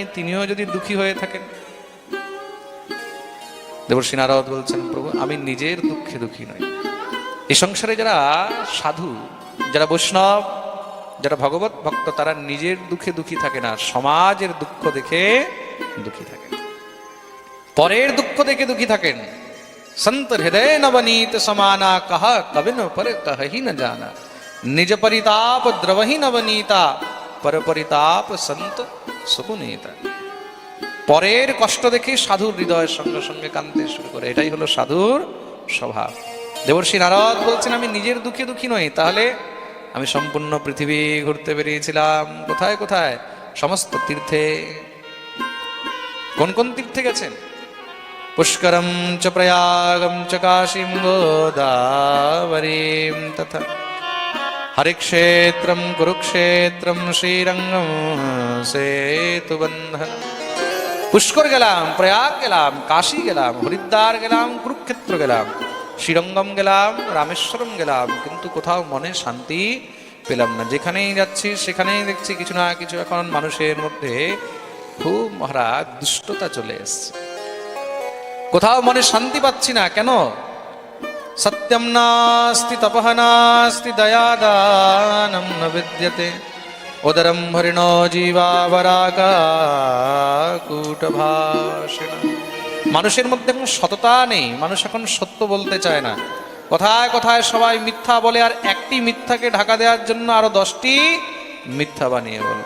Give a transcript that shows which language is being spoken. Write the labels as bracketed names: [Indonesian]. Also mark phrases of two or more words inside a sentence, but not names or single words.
[Bangla] তিনিও যদি দুঃখী হয়ে থাকেন, দেবর্ষী নারদ বলছেন, প্রভু আমি নিজের দুঃখে দুঃখী নই। এই সংসারে যারা সাধু, যারা বৈষ্ণব, যারা ভগবত ভক্ত, তারা নিজের দুঃখে দুঃখী থাকে না, সমাজের দুঃখ দেখে দুঃখী থাকেন, পরের দুঃখ দেখে দুঃখী থাকেন। [Awadhi] संत हृदय नवनीत समाना, कहा कविन पर कहि न जाना। निज परिताप द्रवहि नवनीता, पर परिताप संत सुकुनीता। [Bangla] পরের কষ্ট দেখে সাধুর হৃদয়ের সঙ্গে সঙ্গে কাঁদতে শুরু করে, এটাই হলো সাধুর স্বভাব। দেবর্ষী নারদ বলছেন, আমি নিজের দুঃখে দুঃখী নই। তাহলে আমি সম্পূর্ণ পৃথিবী ঘুরতে বেরিয়েছিলাম। কোথায় কোথায়? সমস্ত তীর্থে। কোন কোন তীর্থে গেছেন? [Sanskrit] पुष्करम च प्रयागम च काशीं गोदावरीं तथा हरिक्षेत्रम कुरुक्षेत्रम श्रीरंगम सेतुबंधन। [Bangla] পুষ্কর গেলাম, প্রয়াগ গেলাম, কাশী গেলাম, হরিদ্বার গেলাম, কুরুক্ষেত্র গেলাম, শ্রীরঙ্গম গেলাম, রামেশ্বরম গেলাম, কিন্তু কোথাও মনে শান্তি পেলাম না। যেখানেই যাচ্ছি সেখানেই দেখছি কিছু না কিছু এখন মানুষের মধ্যে খুব মহারাজ দুষ্টতা চলে এসেছে। কোথাও মনে শান্তি পাচ্ছি না। কেন? [Sanskrit] সত্যম নাস্তি তপঃ নাস্তি দয়াদানম ন বিদ্যতে, উদরম হরিণো জীবাবরাকাকুটভাষিণ। [Bangla] মানুষের মধ্যে এখন সততা নেই, মানুষ এখন সত্য বলতে চায় না। কথায় কথায় সবাই মিথ্যা বলে, আর একটি মিথ্যাকে ঢাকা দেওয়ার জন্য আরো 10টি মিথ্যা বানিয়ে বলবে।